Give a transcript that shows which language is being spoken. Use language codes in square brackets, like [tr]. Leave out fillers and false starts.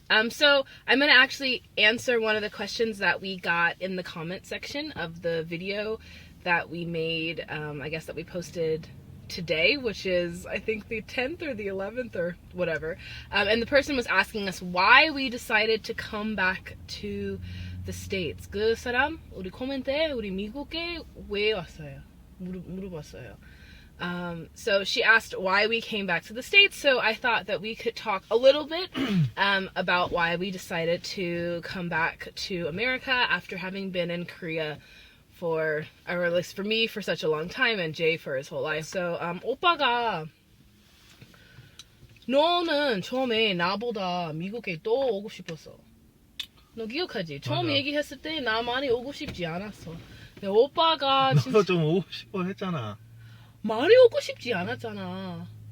[en] So I'm gonna actually answer one of the questions that we got in the comment section of the video that we made, I guess that we posted today, which is I think the 10th or the 11th or whatever. And the person was asking us why we decided to come back to the States. [ko] 그 사람 우리 코멘트에 우리 미국에 왜 왔어요? 물어봤어요. [en] So she asked why we came back to the States. So I thought that we could talk a little bit about why we decided to come back to America after having been in Korea for, or at least for me, for such a long time, and Jay for his whole life. [ko] So 오빠가 너는 처음에 나보다 미국에 또 오고 싶었어. 너 기억하지? 처음 맞아. 얘기했을 때 나 많이 오고 싶지 않았어. 근데 오빠가 너도 좀 오고 싶어 했잖아. 많이 오고 싶지 않았잖아.